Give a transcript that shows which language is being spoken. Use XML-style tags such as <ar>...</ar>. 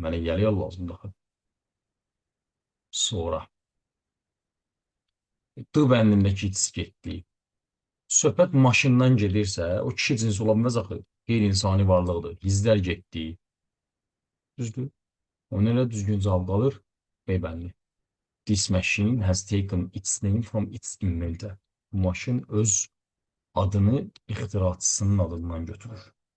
<az>Mənə yiyəliyal lazımdır. Sonra D bəndindəki it's getdi. Söhbət maşından gedirsə, o kişi cinsi ola bilməz axı. Qeyri-insani varlıqdır. Hizlər getdi. Düzdür? Ona görə düzgün cavab qalır B bəndi.</az> <en>This machine has taken its name from its inventor.</en> <az>Bu maşın öz adını ixtiraçısının adından götürür.</az>